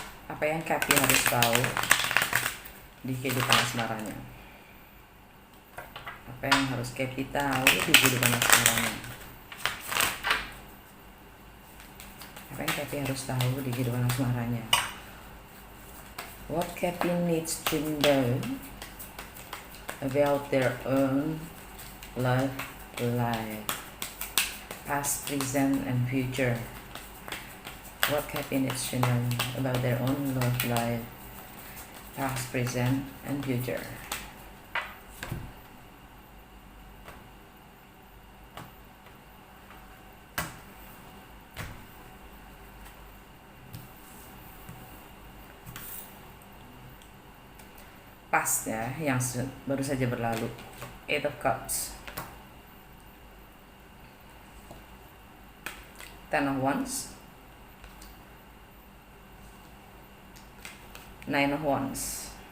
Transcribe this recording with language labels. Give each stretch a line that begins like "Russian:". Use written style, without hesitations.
Indonesian: Apa yang Kepi harus tahu di kehidupan asmaranya? Apa yang harus Kepi tahu di kehidupan asmaranya? Apa yang Kepi harus tahu di kehidupan asmaranya?
English: What Kepi needs to know about their own love life, past, present, and future. What Kepi needs to know about their own love life, past, present, and future.
Indonesian: Past ya, yang baru saja berlalu.
English: 8 of Cups, 10 of Wands, 9 of Wands.